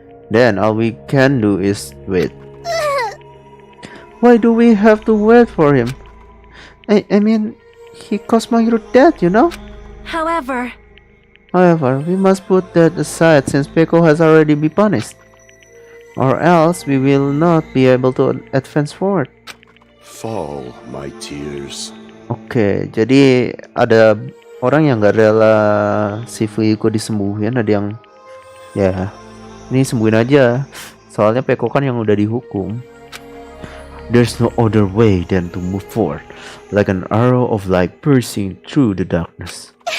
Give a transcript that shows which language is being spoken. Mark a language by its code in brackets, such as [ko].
[en] Then all we can do is wait. Why do we have to wait for him? I mean, he caused my death, you know? However, However, we must put that aside since Peko has already been punished. Or else we will not be able to advance forward. Fall, my tears. [id] Oke, jadi ada orang yang gak rela si Fuyuko disembuhin, ada yang ya ini sembuhin aja. Soalnya Peko kan yang udah dihukum. [en] There's no other way than to move forward, like an arrow of light piercing through the darkness.